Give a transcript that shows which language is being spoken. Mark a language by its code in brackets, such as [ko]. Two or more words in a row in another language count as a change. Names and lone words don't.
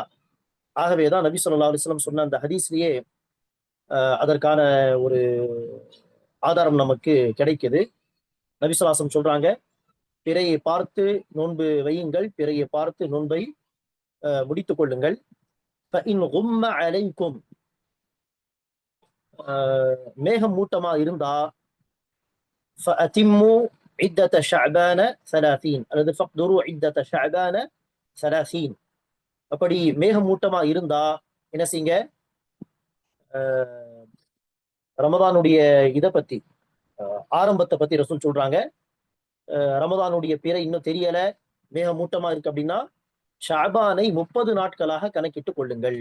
[ta] ஆகவேதான் நபி [ar] صلى الله عليه وسلم [ta] சொன்ன அந்த ஹதீஸ்லயே அதற்கான ஒரு ஆதாரம் நமக்கு கிடைக்குது. நபி [ar] صلى الله عليه وسلم [ta] சொல்றாங்க, பிறையை பார்த்து நோன்பு வையுங்கள், பிறையை பார்த்து நோன்பை முடித்துக் கொள்ளுங்கள். [ar] فَإِنْ غُمَّ عَلَيْكُمْ, [ta] மேகம் மூட்டமா இருந்தா [ar] فَأَتِمُّوا عِدَّةَ شَعْبَانَ 30, அல்லது فَقْدُرُوا عِدَّةَ شَعْبَانَ 30. [ta] அப்படி மேகம் மூட்டமா இருந்தா என்ன செய்யுங்க, ரமதானுடைய இதை பத்தி, ஆரம்பத்தை பத்தி ரசூல் சொல்றாங்க. ரமதானுடைய பிறை இன்னும் தெரியல, மேகமூட்டமா இருக்கு அப்படின்னா ஷஅபானை 30 நாட்களாக கணக்கிட்டு கொள்ளுங்கள்.